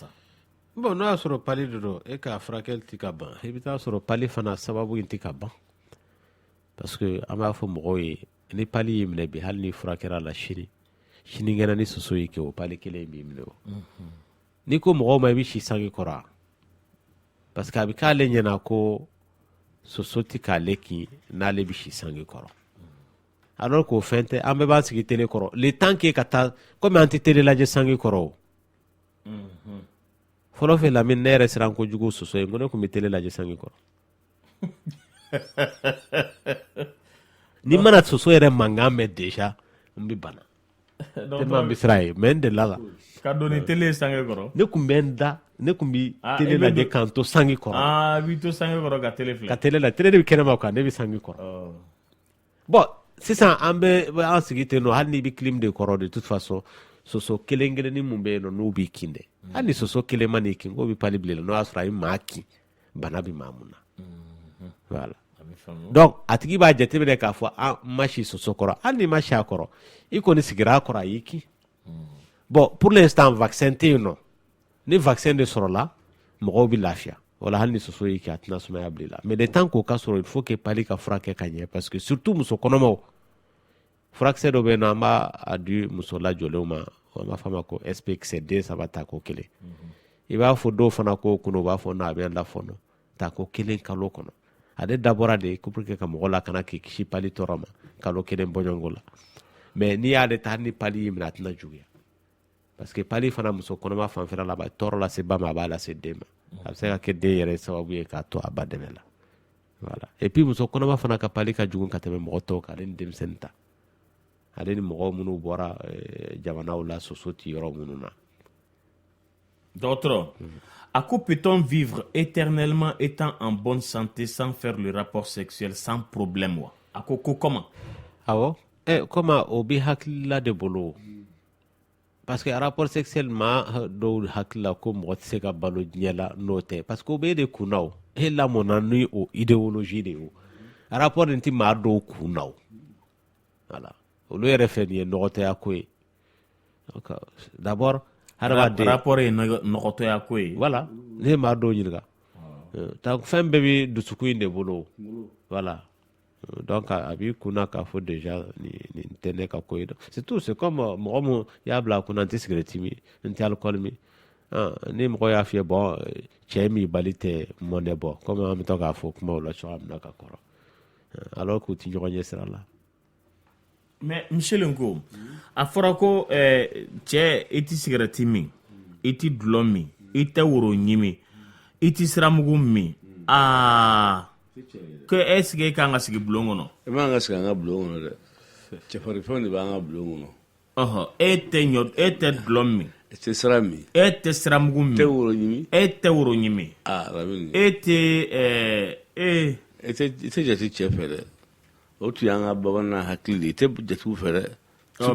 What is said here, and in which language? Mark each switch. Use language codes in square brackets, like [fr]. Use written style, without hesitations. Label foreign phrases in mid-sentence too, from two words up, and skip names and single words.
[bm] bon n'o y'a sɔrɔ pali de don e ka furakɛli tɛ ka ban i bɛ taa sɔrɔ pali fana sababu in tɛ ka ban [fr] parce que [bm] an b'a fɔ mɔgɔw ye ni pali y'i minɛ bi hali ni furakɛra la sinikɛnɛ ni soso y'i kɛ o pali kelen in b'i minɛ o n'i ko mɔgɔw ma i bɛ si sange kɔrɔ [fr] parce que [bm] a bɛ k'ale ɲɛna ko soso tɛ k'ale kin n'ale bɛ si sange kɔrɔ alors qu'o fɛn tɛ an bɛɛ b'an sigi télé kɔrɔ [fr] le temps que [bm] ka taa komi an tɛ télé lajɛ sange kɔrɔ o fɔlɔ fɛ Lamine ne yɛrɛ siran kojugu soso ye ko ne tun bɛ télé lajɛ sange kɔrɔ ni mana soso yɛrɛ mankan mɛn déjà n bɛ bana tellement n bɛ siran ye mais n delila la ka don ni télé sange kɔrɔ ne tun bɛ n da ne tun bɛ télé lajɛ k'an to sange kɔrɔ i b'i to sange kɔrɔ ka télé filɛ ka télé la télé de bɛ kɛnɛma quoi ne bɛ sange kɔrɔ bon sisan an bɛ an sigi ten nɔ hali n'i bɛ clim de kɔrɔ [fr] de toute façon [bm] soso kelen kelenni mun bɛ yen nɔ n'u b'i kin dɛ hali ni soso kelen ma n'i kin k'o bɛ pali bilen n'o y'a sɔrɔ a ye maa kin bana bɛ maa mun na [fr] voilà donc [bm] a tigi b'a jateminɛ k'a fɔ an ma si soso kɔrɔ hali n'i ma si a kɔrɔ i kɔni sigira a kɔrɔ a y'i kin bon [fr] pour l'instant [bm] vaccin tɛ yen nɔ ni vaccin de sɔrɔla mɔgɔw bɛ lafiya wala hali ni soso y'i kin a tɛna sumaya bilen la [fr] mais le temps [bm] k'o ka sɔrɔ [fr] il faut que [bm] pali ka furakɛ ka ɲɛ [fr] parce que surtout [bm] muso kɔnɔmaw furakisɛ dɔ bɛ yen nɔ an b'a di muso lajɔlenw ma an b'a fɔ a ma ko SPX den saba ta ko kelen i b'a fɔ dɔw fana ko kunun u b'a fɔ n'a bɛ an da fɔnɔ ta ko kelen kalo kɔnɔ ale dabɔra de [fr] pour que [bm] ka mɔgɔ lakana k'i kisi pali tɔɔrɔ ma kalo kelen bɔɲɔgɔnko la mais n'i y'ale ta hali ni pali y'i minɛ a tɛna juguya [fr] parce que [bm] pali fana muso kɔnɔma fanfɛla la a bɛ tɔɔrɔ lase ba ma a b'a lase den ma a bɛ se ka kɛ den yɛrɛ sababu ye k'a to a ba dɛmɛ la [fr] voilà et puis [bm] muso kɔnɔma fana ka pali ka jugu ka tɛmɛ mɔgɔ tɔw kan ale ni denmisɛnnin ta ale ni mɔgɔw minnu bɔra jamanaw la soso ti yɔrɔ minnu na [fr] docteur à quoi peut-on vivre éternellement étant en bonne santé sans faire le rapport sexuel sans problème [bm] wa a ko [fr] comment [bm] awɔ comment o bɛ hakilila de bolo [fr] parce que rapport sexuel [bm] ma dɔw hakilila ko mɔgɔ tɛ se ka balo diɲɛ la n'o tɛ [fr] parce que [bm] o bɛ de kunna o e lamɔna ni o idéologie de o rapport nin tɛ maa dɔw kunna o voilà olu yɛrɛ fɛ nin ye nɔgɔtɔya ko ye d'abord rapport ye nɔgɔtɔya ko ye voilà ne maa dɔw ɲininka fɛn bɛɛ bɛ dusukun in de bolo [fr] voilà donc [bm] a b'i kunna k'a fɔ déjà nin tɛ ne ka ko ye [fr] c'est tout c'est comme [bm] mɔgɔ min y'a bila a kunna n tɛ cigarette min n tɛ alcool min ni mɔgɔ y'a fiyɛ bon cɛ min bali tɛ mɔnɛ bɔ comme an bɛ to k'a fɔ kumaw la cogoya min na ka kɔrɔ alors k'u ti ɲɔgɔn ɲɛ sira la [fr] mais monsieur [bm] Lenko a fɔra ko cɛ i tɛ cigarette min i tɛ dulɔ min i tɛ woro ɲimi i tɛ siramugu min ko [fr] est-ce que [bm] e kan ka sigi bulon kɔnɔ e man ka sigi an ka bulon kɔnɔ dɛ cɛfarifɛnw de b'an ka bulon kɔnɔ e tɛ dulɔ min e tɛ sira min e tɛ siramugu min e tɛ woro ɲimi e tɛ jate cɛ fɛ dɛ o tun y'an ka bamanan hakili de i tɛ jatigiw fɛ dɛ